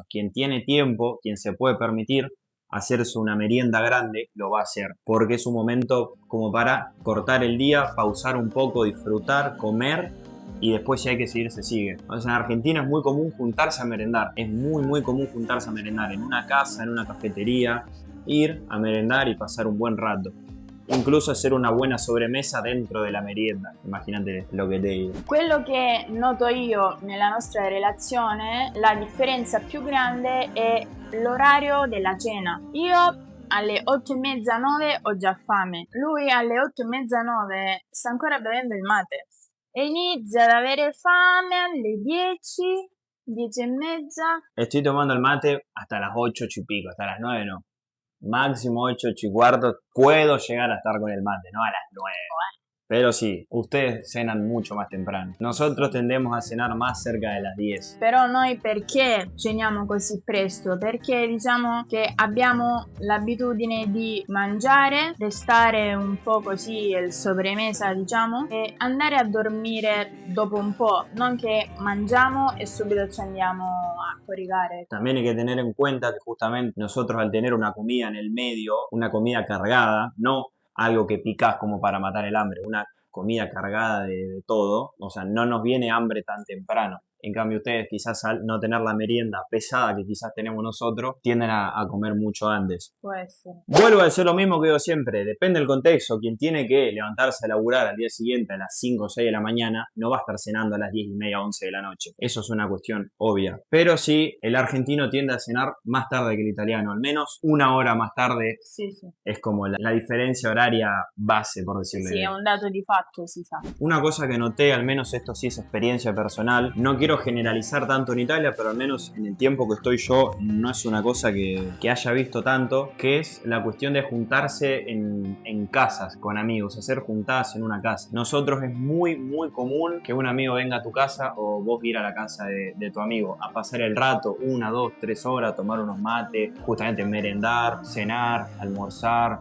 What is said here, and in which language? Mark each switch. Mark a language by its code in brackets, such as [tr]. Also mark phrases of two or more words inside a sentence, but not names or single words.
[es] Quien tiene tiempo, quien se puede permitir hacerse una merienda grande, lo va a hacer, porque es un momento como para cortar el día, pausar un poco, disfrutar, comer y después si hay que seguir, se sigue. O sea, en Argentina es muy común juntarse a merendar, es muy común juntarse a merendar en una casa, en una cafetería, ir a merendar y pasar un buen rato. Incluso hacer una buena sobremesa dentro della merienda. [it] Immaginate lo che devi. Quello che noto io nella nostra relazione, la differenza più grande è l'orario della cena. Io alle 8:30, 9 ho già fame. Lui alle 8:30, 9 sta ancora bevendo il mate. E inizia ad avere fame alle 10, 10:30. [es] Estoy tomando el mate hasta las 8 y pico, hasta las 9 no. Máximo 8, 8 y cuarto, puedo llegar a estar con el mate, no a las 9. Pero sì, ustedes cenan mucho más temprano. Nosotros tendemos a cenar más cerca de las 10. Però noi perché ceniamo così presto? Perché diciamo che abbiamo l'abitudine di mangiare, restare un po' così il sobremesa diciamo e andare a dormire dopo un po', non che mangiamo e subito ci andiamo a coricare. También hay que tener en cuenta que justamente nosotros al tener una comida en el medio, una comida cargada, no algo que picás como para matar el hambre, una comida cargada de todo, o sea, no nos viene hambre tan temprano. En cambio, ustedes quizás al no tener la merienda pesada que quizás tenemos nosotros, tienden a comer mucho antes. Puede ser. Vuelvo a decir lo mismo que digo siempre, depende del contexto. Quien tiene que levantarse a laburar al día siguiente a las 5 o 6 de la mañana, no va a estar cenando a las 10 y media, 11 de la noche. Eso es una cuestión obvia. Pero sí, el argentino tiende a cenar más tarde que el italiano, al menos una hora más tarde. [it] Sì, sì. [es] Es como la diferencia horaria base, por decirlo. [it] Sì, è un dato di fatto, si sa. [es] Una cosa que noté, al menos esto sí es experiencia personal, no quiero generalizar tanto en Italia, pero al menos en el tiempo que estoy yo no es una cosa que haya visto tanto, que es la cuestión de juntarse en casas con amigos, hacer juntadas en una casa. Nosotros es muy común que un amigo venga a tu casa o vos ir a la casa de tu amigo a pasar el rato, 1, 2, 3 horas, tomar unos mates, justamente merendar, cenar, almorzar.